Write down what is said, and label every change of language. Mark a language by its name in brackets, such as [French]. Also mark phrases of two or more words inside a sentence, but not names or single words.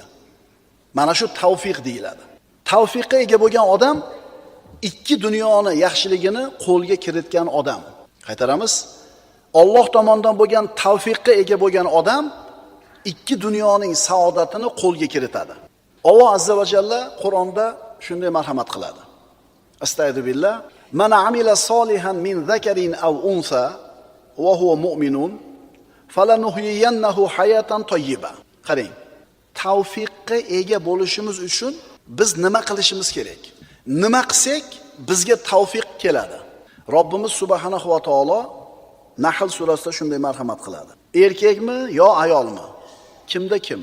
[Uzbek] Mana shu tavfiq deyiladi. Tavfiqqa ega bo'lgan odam ikki dunyoni yaxshiligini qo'lga kiritgan odam. Qaytaramiz. Alloh tomonidan bo'lgan tavfiqqa ega bo'lgan odam ikki dunyoning saodatini qo'lga kiritadi. Alloh [Arabic] عز وجل [Uzbek] Qur'onda shunday marhamat qiladi. [Arabic] أستغفر الله. من عمل صالحا من ذكر أو أنثى وهو مؤمن فلنحيينه حياة طيبة. [Uzbek] Qarang. Tavfiqqa ega bo'lishimiz uchun biz nima qilishimiz kerak? Nima qilsak bizga tavfiq keladi. Robbimiz [Arabic] سبحانه وتعالى [Uzbek] Nahl surasida shunday marhamat qiladi. Erkakmi yo ayolmi? Kimda kim?